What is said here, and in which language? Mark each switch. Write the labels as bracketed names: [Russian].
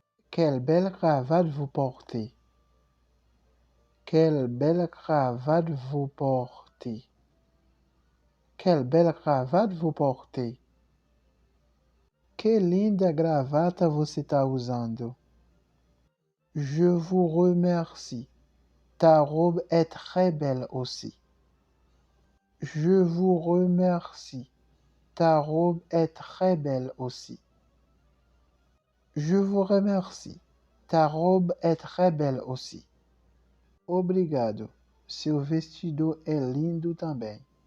[French] Quelle belle cravate vous portez. Quelle belle cravate vous portez. Quelle belle cravate vous portez. [Portuguese] Que linda gravata você está usando. [French] Je vous remercie. Ta robe est très belle aussi. Je vous remercie. Ta robe est très belle aussi. Je vous remercie. Ta robe est très belle aussi. [Portuguese] Obrigado. Seu vestido é lindo também.